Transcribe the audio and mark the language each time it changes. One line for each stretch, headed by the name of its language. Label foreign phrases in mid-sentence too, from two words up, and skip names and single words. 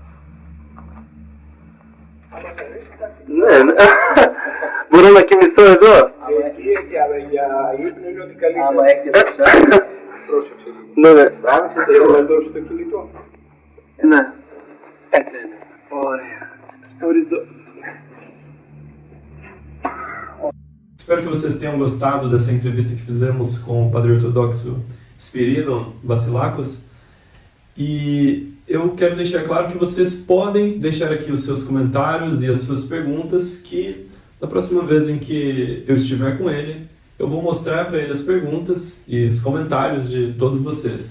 Greek: Ναι. Μπορώ να κοιμηθώ εδώ. Εκεί για ύπνο είναι ότι καλύτερα. Άμα έχετε Πρόσεξε λίγο. Ναι. Θέλω να δώσω το κινητό. Ναι. Έτσι. Ωραία.
Portuguese: Espero que vocês tenham gostado dessa entrevista que fizemos com o Padre Ortodoxo Spiridon Vassilakos. E eu quero deixar claro que vocês podem deixar aqui os seus comentários e as suas perguntas, que da próxima vez em que eu estiver com ele, eu vou mostrar para ele as perguntas e os comentários de todos vocês.